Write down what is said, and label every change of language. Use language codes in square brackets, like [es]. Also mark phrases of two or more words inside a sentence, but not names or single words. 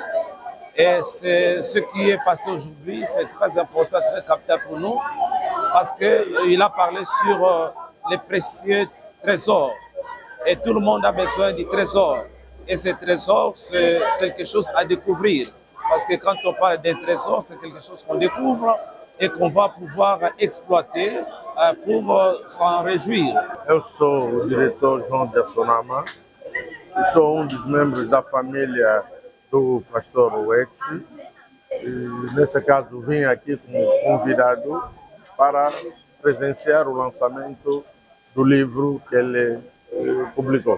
[fr] Et c'est ce qui est passé aujourd'hui, c'est très important, très capital pour nous, parce qu'il a parlé sur les précieux trésors. Et tout le monde a besoin du trésor. Et ces trésors, c'est quelque chose à découvrir. Parce que quand on parle des trésors, c'est quelque chose qu'on découvre et qu'on va pouvoir exploiter pour s'en réjouir. [pt] Eu sou o diretor João de Sonama, e sou dos membros da família do pastor Wex. Nesse caso, vim aqui como convidado para presenciar o lançamento do livro que ele publicou.